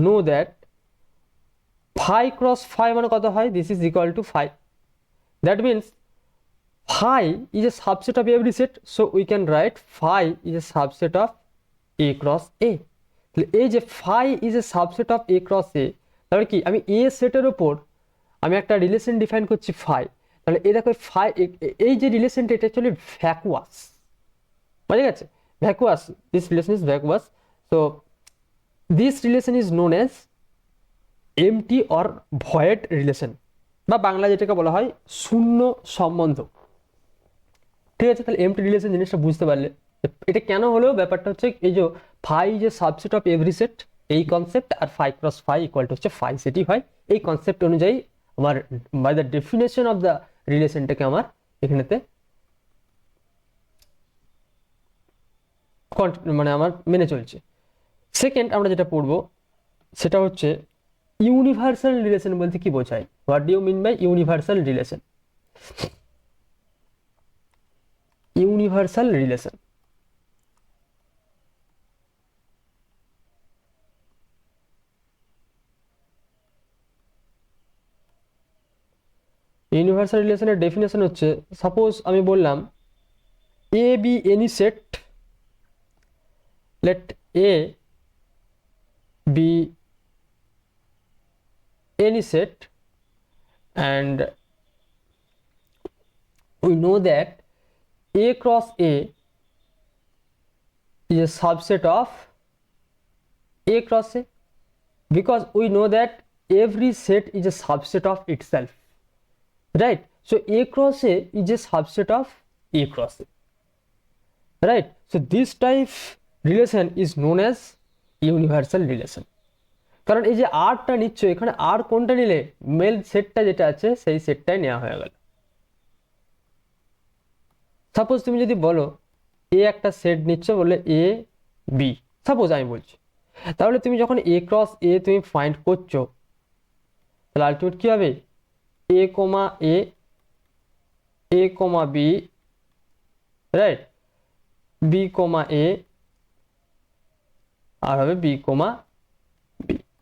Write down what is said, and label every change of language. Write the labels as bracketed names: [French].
[English] that phi cross phi [Bangla] মানে কত হয়, [English] this is equal to phi, that means phi is a subset of every set, so we can write phi is a subset of a cross a। [Bangla] তাহলে এই যে [English] phi is a subset of a cross a, [Bangla] তাহলে কি আমি a সেটের উপর আমি একটা রিলেশন ডিফাইন করছি phi, তাহলে এই দেখো phi এই যে রিলেশনটা এটা অ্যাকচুয়ালি ভ্যাকুয়াস, বুঝে গেছে, ভ্যাকুয়াস, [English] this relation is vacuous, so this relation is known as empty or void relation, [Bangla] বা বাংলা যেটাকে বলা হয় শূন্য সম্বন্ধ, ঠিক আছে। তাহলে এমটি রিলেশন জিনিসটা বুঝতে পারলে এটা কেন হলো, ব্যাপারটা হচ্ছে এই যে ফাই যে সাবসেট অফ এভরি সেট এই concept, আর phi cross phi equal to হচ্ছে ফাই সেটই হয়, এই কনসেপ্ট অনুযায়ী আমার by the definition of the রিলেশনটাকে আমার এখানেতে মানে আমার মেনে চলছে। সেকেন্ড আমরা যেটা পড়বো সেটা হচ্ছে ইউনিভার্সাল রিলেশন বলতে কি বোঝায়, [English] What do you mean by universal relation. [Bangla] Universal relation, universal রিলেশনের ডেফিনেশন হচ্ছে, সাপোজ আমি বললাম A B any set, [English] Let A be any set and we know that A cross A is a subset of A cross A, because we know that every set is a subset of itself, right? So A cross A is a subset of A cross A, right? So this type relation is known as universal relation, [Bangla] কারণ এই যে আরটা নিচ্ছ এখানে আর কোনটা নিলে mail সেটটা যেটা আছে সেই সেটটাই নেওয়া হয়ে গেল। সাপোজ তুমি যদি বলো এ একটা সেট নিচ্ছ, বললে এ বি, সাপোজ আমি বলছি, তাহলে তুমি যখন এ ক্রস এ তুমি ফাইন্ড করছো, তাহলে আলটিমেট কি হবে, এ কমা এ, এ কমা বি, রাইট, বি কমা এ, আর হবে বি কমা বি।